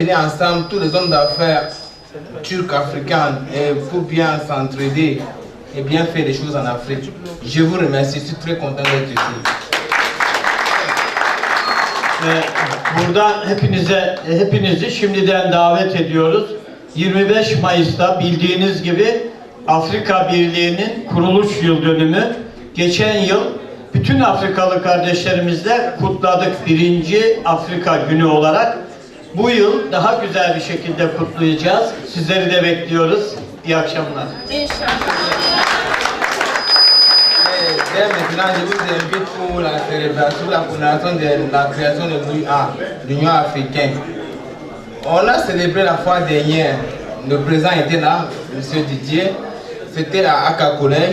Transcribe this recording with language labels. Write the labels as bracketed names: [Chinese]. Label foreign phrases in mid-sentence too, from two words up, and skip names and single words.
[French] Ensemble, tous les hommes d'affaires turcs-africains pour bien s'entraider et bien faire des choses en Afrique. Je vous remercie, je suis très content d'être ici. [Turkish] Burada hepinizi şimdiden davet ediyoruz. 25 Mayıs'ta bildiğiniz gibi Afrika Birliği'nin kuruluş yıl dönümü. Geçen yıl bütün Afrikalı kardeşlerimizle kutladık 1. Afrika Günü olarak. Bu yıl daha güzel bir şekilde kutlayacağız. Sizleri de bekliyoruz. İyi akşamlar. İnşallah. [French] Dès maintenant, je vous invite pour la célébration, la commémoration de la création de l'Union africaine. On a célébré la fois dernière. Le président était là, M. Didier. C'était à Aka Collège.